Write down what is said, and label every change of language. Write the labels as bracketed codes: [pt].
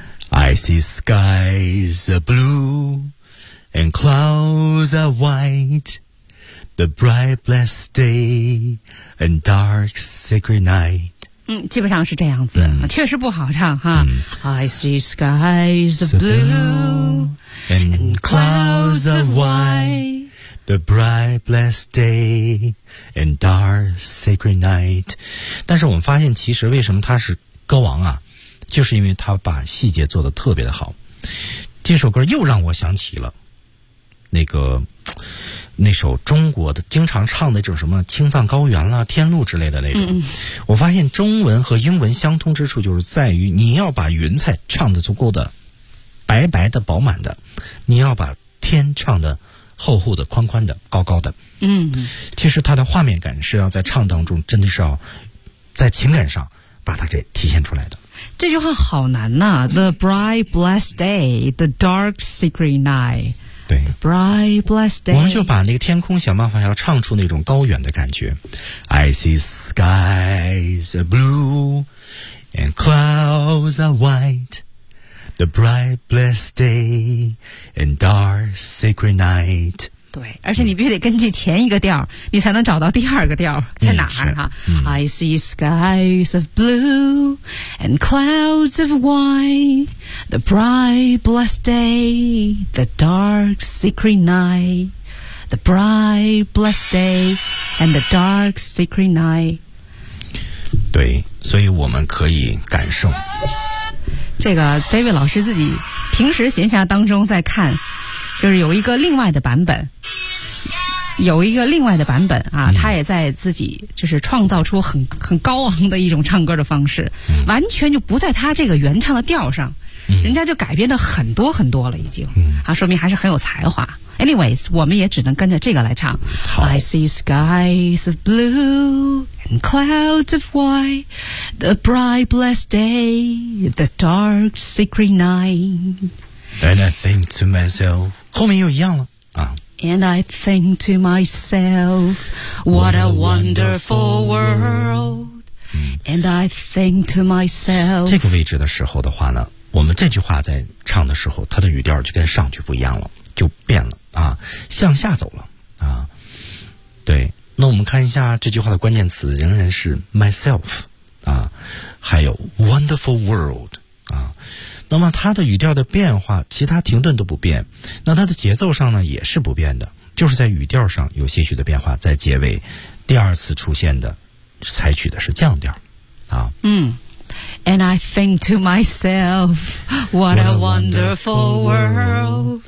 [en] I see skies are blue and clouds are white, the bright blessed day and dark sacred night. [zh] 嗯，基本上是这样子，嗯、确实不好唱哈、嗯。 [en] I see skies are blue and clouds are white, the bright blessed day and dark sacred night. [zh] 但是我们发现，其实为什么他是歌王啊？就是因为他把细节做得特别的好，这首歌又让我想起了那首中国的经常唱的，就是什么青藏高原啦、天路之类的那种。我发现中文和英文相通之处，就是在于你要把云彩唱得足够的白白的、饱满的，你要把天唱得厚厚的、宽宽的、高高的。嗯，其实它的画面感是要在唱当中，真的是要在情感上把它给体现出来的。这句话好难呐、啊、 [en] The bright blessed day, the dark secret night. [zh] 对 [en] bright blessed day. [zh] 我们就把那个天空想办法要唱出那种高远的感觉。 [en] I see skies are blue and clouds are white, the bright blessed day and dark secret night. [zh] 对，而且你必须得根据前一个调、嗯、你才能找到第二个调在哪儿哈、嗯。 [en] I see skies of blue and clouds of white, the bright blessed day, the dark secret night, the bright blessed day and the dark secret night. [zh] 对，所以我们可以感受这个 David 老师自己平时闲暇当中在看，就是有一个另外的版本，有一个另外的版本啊、嗯、他也在自己就是创造出很高昂的一种唱歌的方式、嗯、完全就不在他这个原唱的调上、嗯、人家就改编的很多很多了已经、嗯、啊，说明还是很有才华。 Anyways, 我们也只能跟着这个来唱。 [en] I see skies of blue and clouds of white, the bright blessed day, the dark secret night. And I think to myself, [zh] 后面又一样了啊。 [en] And I think to myself, what a wonderful world.、嗯、 And I think to myself, [zh] 这个位置的时候的话呢，我们这句话在唱的时候，它的语调就跟上句不一样了，就变了啊，向下走了啊。对，那我们看一下这句话的关键词仍然是 myself, 啊，还有 wonderful world, 啊。那么它的语调的变化，其他停顿都不变，那它的节奏上呢也是不变的，就是在语调上有些许的变化，在结尾第二次出现的采取的是降调啊。 [en] 嗯 And I think to myself, what a wonderful world.